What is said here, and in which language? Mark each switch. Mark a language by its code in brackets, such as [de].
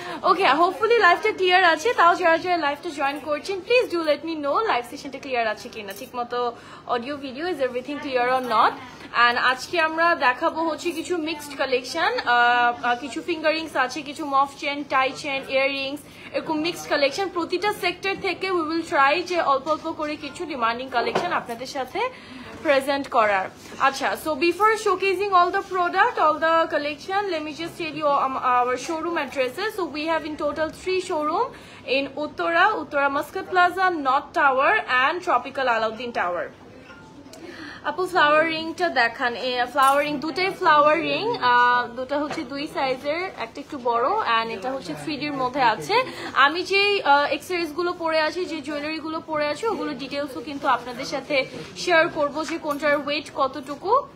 [bn] ওকে, hopefully লাইভটা clear আছে. তাও যারা লাইভটা জয়েন করছেন [en] please do let me know [bn] live সেশনটা clear আছে কিনা, ঠিক মতো audio video [en] Is everything clear or not. [bn] And আজকে আমরা দেখাবো হচ্ছে কিছু মিক্সড কালেকশন, কিছু ফিঙ্গারিংস আছে, কিছু মফ চেন, টাই চেন, ইয়াররিংস, এরকম মিক্সড কালেকশন. প্রতিটা সেক্টর থেকে [en] we will try [bn] যে অল্প করে কিছু ডিমান্ডিং কালেকশন আপনাদের সাথে present করার. [en] আচ্ছা, so before showcasing all the product, all the collection, let me just tell you our showroom addresses. So we have in total 3 showroom in Uttara Muscat Plaza, North Tower and Tropical Alauddin Tower. [bn] আপু flower রিংটা দেখান. Flower ring দুটাই flower ring, দুটা হচ্ছে 2 সাইজের, একটা একটু বড় অ্যান্ড এটা হচ্ছে 3D এর মধ্যে আছে. আমি যে এক্সেসরিজ গুলো পরে আছি, যে জুয়েলারি গুলো পরে আছি, ওগুলো ডিটেলসও কিন্তু আপনাদের সাথে শেয়ার করবো যে কোনটার ওয়েট কতটুকু.